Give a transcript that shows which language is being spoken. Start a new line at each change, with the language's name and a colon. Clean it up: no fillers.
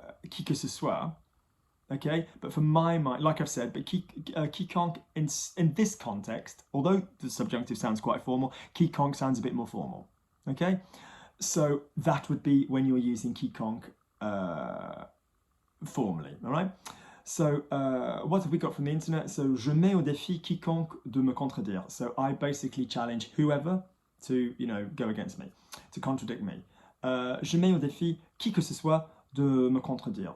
French: qui que ce soit.
English: Okay, but for my mind, like I've said, but quiconque in this context, although the subjunctive sounds quite formal, quiconque sounds a bit more formal. Okay, so that would be when you're using quiconque formally. All right. So what have we got from the internet?
French: So je mets au défi quiconque de me contredire.
English: So I basically challenge whoever to go against me, to contradict me.
French: Je mets au défi qui que ce soit de me contredire.